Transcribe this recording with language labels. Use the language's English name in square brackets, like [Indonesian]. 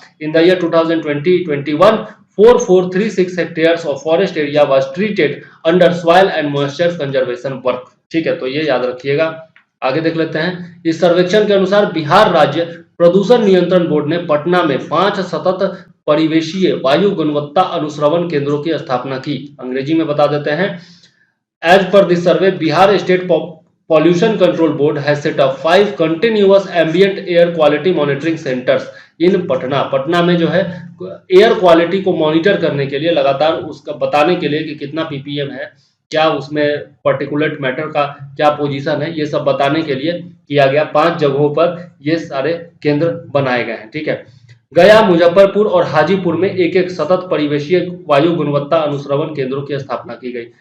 [English] In the year 2020-21 4436 hectares of forest area was treated under soil and moisture conservation work. [Hindi] ठीक है, तो ये याद रखिएगा। आगे देख लेते हैं। इस सर्वेक्षण के अनुसार बिहार राज्य प्रदूषण नियंत्रण बोर्ड ने पटना में 5 सतत परिवेशीय वायु गुणवत्ता अनुश्रवण केंद्रों की स्थापना की। अंग्रेजी में बता देते हैं। [English] As per this survey, Bihar State Pollution Control Board has set up 5 continuous ambient air quality monitoring centers in Patna. [Hindi] Patna में जो है एयर क्वालिटी को मॉनिटर करने के लिए, लगातार उसका बताने के लिए कि कितना पीपीएम है, क्या उसमें पर्टिकुलेट मैटर का क्या पोजीशन है, ये सब बताने के लिए किया गया। 5 जगहों पर ये सारे केंद्र बनाए गए हैं। ठीक है, गया, मुजफ्फरपुर और हाजीपुर में एक एक सतत परिवेशीय वायु गुणवत्ता अनुश्रवण केंद्रों की स्थापना की गई।